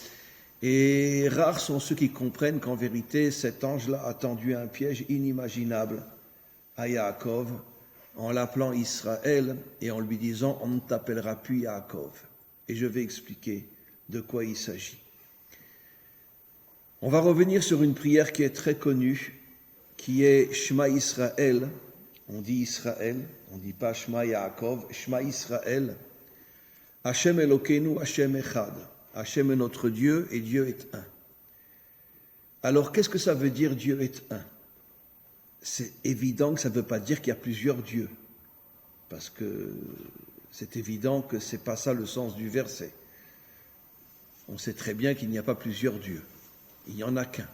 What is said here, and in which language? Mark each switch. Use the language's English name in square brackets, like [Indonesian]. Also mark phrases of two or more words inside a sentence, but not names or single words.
[French] Et rares sont ceux qui comprennent qu'en vérité cet ange-là a tendu un piège inimaginable à Yaakov, en l'appelant Israël et en lui disant « On ne t'appellera plus Yaakov ». Et je vais expliquer de quoi il s'agit. On va revenir sur une prière qui est très connue, qui est Shema Israël. On dit Israël, on ne dit pas Shema Yaakov, Shema Israël. [Hebrew] השם אלוקינו, השם אחד. [French] Hashem est notre Dieu et Dieu est un. Alors qu'est-ce que ça veut dire Dieu est un ? C'est évident que ça ne veut pas dire qu'il y a plusieurs dieux, parce que c'est évident que ce n'est pas ça le sens du verset. On sait très bien qu'il n'y a pas plusieurs dieux, il n'y en a qu'un.